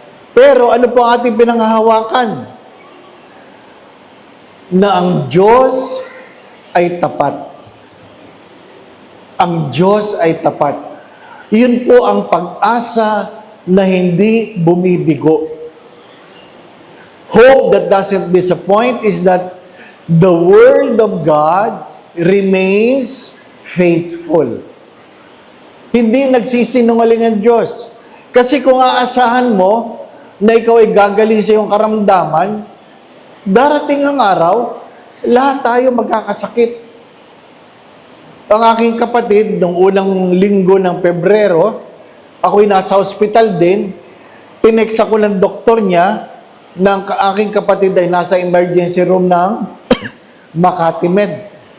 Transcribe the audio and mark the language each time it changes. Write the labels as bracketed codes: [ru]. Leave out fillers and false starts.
[tl] Pero ano po ang ating pinanghahawakan? Na ang Diyos ay tapat. Ang Diyos ay tapat. Yun po ang pag-asa na hindi bumibigo. [en] Hope that doesn't disappoint is that the Word of God remains faithful. [tl] Hindi nagsisinungaling ang Diyos. Kasi kung aasahan mo na ikaw ay gagaling sa iyong karamdaman, darating ang araw, Lahat tayo magkakasakit. Ang aking kapatid, nung unang linggo ng Pebrero, ako'y nasa hospital din, tinext ako ng doktor niya, ng aking kapatid ay nasa emergency room ng Makati Med.